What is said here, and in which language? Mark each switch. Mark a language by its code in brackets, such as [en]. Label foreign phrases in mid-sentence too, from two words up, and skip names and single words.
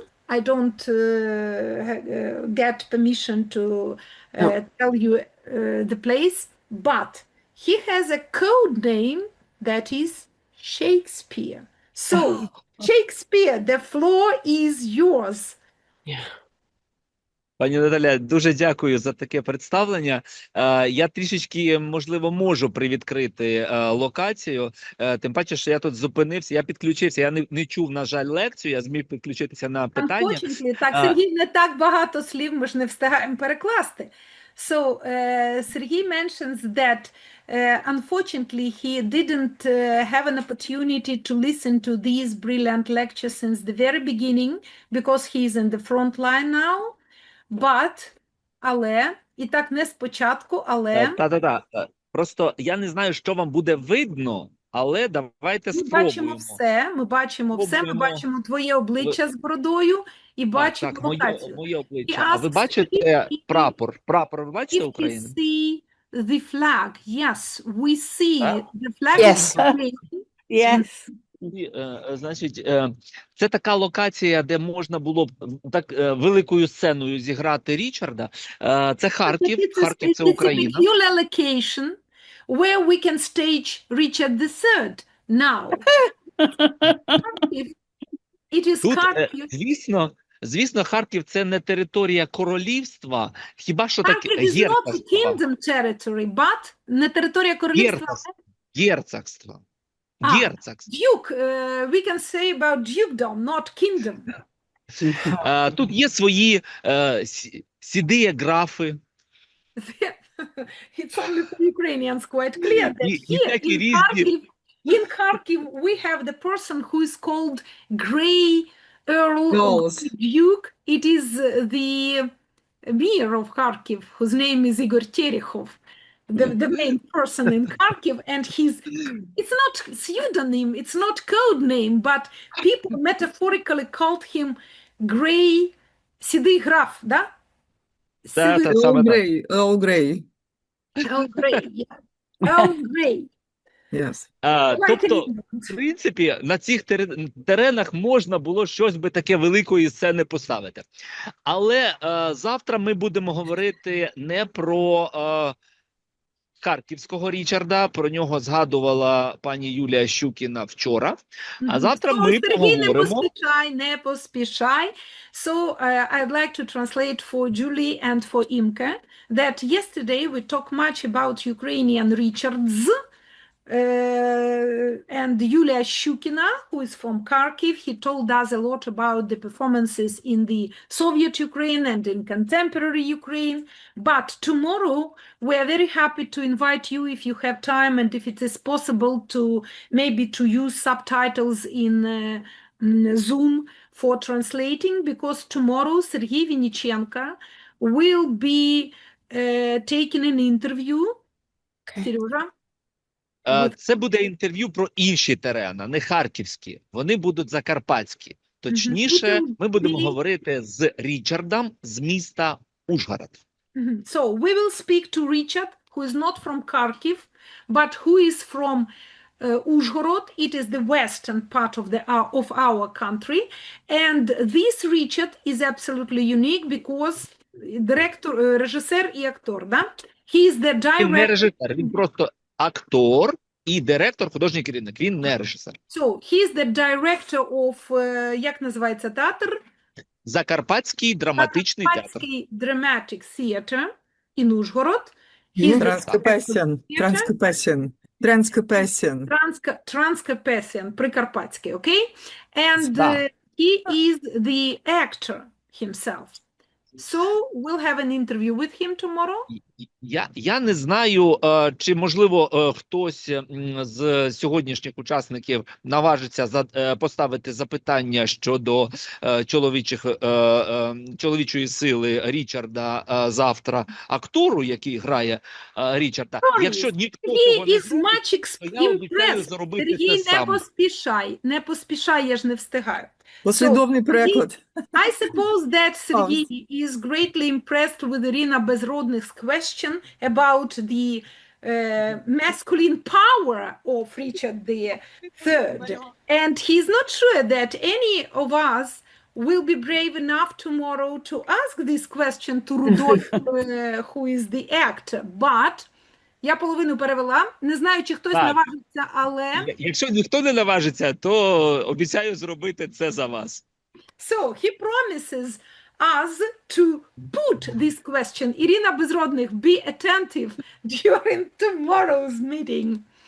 [en] I don't get permission to tell you the place, but he has a code name that is Shakespeare. So, Shakespeare, the floor is yours. [uk] Пані Наталя, дуже дякую за таке представлення. Я трішечки, можливо, можу привідкрити локацію, тим паче, що я тут зупинився, я підключився, я не чув, на жаль, лекцію, я зміг підключитися на питання. Так, Сергій, не так багато слів, ми ж не встигаємо перекласти. [en] So, Sergei mentions that unfortunately he didn't have an opportunity to listen to these brilliant lectures since the very beginning because he's in the front line now. But, [uk] але, і так не спочатку, але... Просто я не знаю, що вам буде видно, але давайте Ми бачимо спробуємо. все, ми Спробуємо. бачимо твоє обличчя з бородою і бачимо Так, локацію. моє [en] He [uk] обличчя. А ви [en] asks [uk] бачите [en] if [uk] прапор? Прапор ви бачите [en] you [uk] України? [en] see the flag. Yes, we see А? the flag Yes. is Ukraine. Yes. [uk] І, значить, це така локація, де можна було б так великою сценою зіграти Річарда. Це Харків. Харків – це [en] It's a [uk] Україна. [en] peculiar location where we can stage Richard III now. It is [uk] Тут, [en] Kharkiv. [uk] звісно, Харків – це не територія королівства, хіба що таке [en] Kharkiv is not a [uk] герцогства. [en] kingdom territory, but [uk] не територія королівства. Герцогство. А, Герцогство. [en] Duke, we can say about dukedom, not kingdom. [uk] Тут є свої сіді графи. [en] It's only for Ukrainians quite clear that [uk] І [en] here [uk] такі [en] in [uk] різні. [en] Kharkiv we have the person who is called Grey Earl or Knowles. Duke. It is the mayor of Kharkiv, whose name is Igor Terехov, the main person in Kharkiv, and it's not pseudonym, it's not code name, but people metaphorically called him Grey [uk] Сідий граф, да? Та [en] Earl [uk] саме так. [en] Grey, Earl Grey. Earl Grey, yeah. Earl Grey. Yes. [uk] Тобто, в принципі, на цих теренах можна було щось би таке великої сцени поставити. Але завтра ми будемо говорити не про харківського Річарда, про нього згадувала пані Юлія Щукіна вчора. А завтра ми поговоримо... Не поспішай. [en] So, I'd like to translate for Julie and for Imke that yesterday we talked much about Ukrainian Richards, and Yulia Shukina, who is from Kharkiv, he told us a lot about the performances in the Soviet Ukraine and in contemporary Ukraine. But tomorrow, we are very happy to invite you, if you have time and if it is possible, to maybe to use subtitles in Zoom for translating, because tomorrow Sergei Vinichenko will be taking an interview. [uk] Serежа? Це буде інтерв'ю про інші терени, не харківські. Вони будуть закарпатські. Точніше, ми будемо говорити з Річардом з міста Ужгород. [en] So, we will speak to Richard, who is not from Kharkiv, but who is from Uzhhorod. It is the western part of our country. And this Richard is absolutely unique because [uk] режисер і актор, да? [en] He is the director. [uk] Він не режисер, він просто актор і директор, художній керівник. Він не режисер. [en] So, he is the director of, [uk] як називається театр? Закарпатський драматичний театр. [en] Закарпатський Dramatic Theatre in Ужгород. [uk] Транскопесен, Прикарпатський, [en] okay? And he is the actor himself. So, we'll have an interview with him tomorrow. [uk] Я не знаю, чи, можливо, хтось з сьогоднішніх учасників наважиться поставити запитання щодо чоловічої сили Річарда завтра актору, який грає Річарда. Якщо ніхто цього не зробить, то я обіцяю зробити це сам. Не поспішай, я ж не встигаю. Послідовний переклад. [en] I suppose that Sergei is greatly impressed with Irina Bezrodnik's question about the masculine power of Richard III. And he's not sure that any of us will be brave enough tomorrow to ask this question to Rudolf, who is the actor. [uk] But я половину перевела. Не знаю, чи хтось наважиться, але... Якщо ніхто не наважиться, то обіцяю зробити це за вас. [en] So, he promises us to put this question. Irina Bezrodnik, be attentive during tomorrow's meeting.